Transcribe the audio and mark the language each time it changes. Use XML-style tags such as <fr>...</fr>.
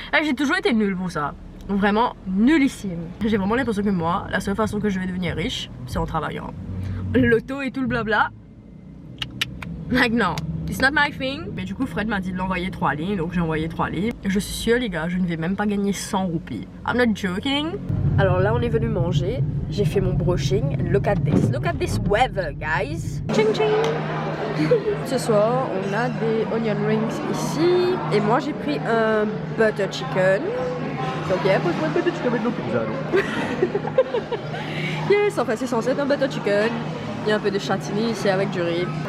<fr>J'ai toujours été nulle pour ça. Vraiment nullissime. J'ai vraiment l'impression que moi, la seule façon que je vais devenir riche, c'est en travaillant. Loto et tout le blabla, like non.</fr> <en>It's not my thing.</en> <fr>Mais du coup Fred m'a dit de l'envoyer 3 lignes, donc j'ai envoyé 3 lignes. Je suis sûre les gars, je ne vais même pas gagner 100 roupies.</fr> <en>I'm not joking.</en> <fr>Alors là on est venu manger, j'ai fait mon brushing.</fr> <en>Look at this weather guys. Ching ching.</en> <fr>Ce soir on a des onion rings ici. Et moi j'ai pris un butter chicken. Ok, pour moi butter chicken avec nos pizzas. Yes, enfin c'est censé être un butter chicken. Il y a un peu de châtaignier ici avec du riz.</fr>